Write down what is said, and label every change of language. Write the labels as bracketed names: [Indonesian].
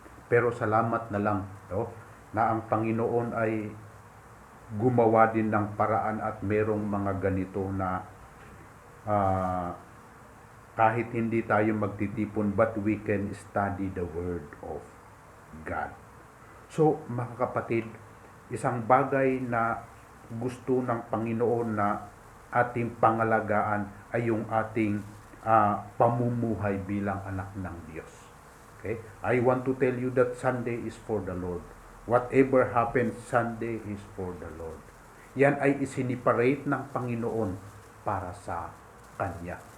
[Filipino] Pero salamat na lang na ang Panginoon ay gumawa din ng paraan at merong mga ganito na kahit hindi tayo magtitipon, [English] but we can study the Word of God. [Filipino] So, mga kapatid, isang bagay na gusto ng Panginoon na ating pangalagaan ay yung ating pamumuhay bilang anak ng Diyos. [English] Okay? I want to tell you that Sunday is for the Lord. Whatever happens, Sunday is for the Lord. [Filipino] Yan ay isiniparate ng Panginoon para sa Kanya.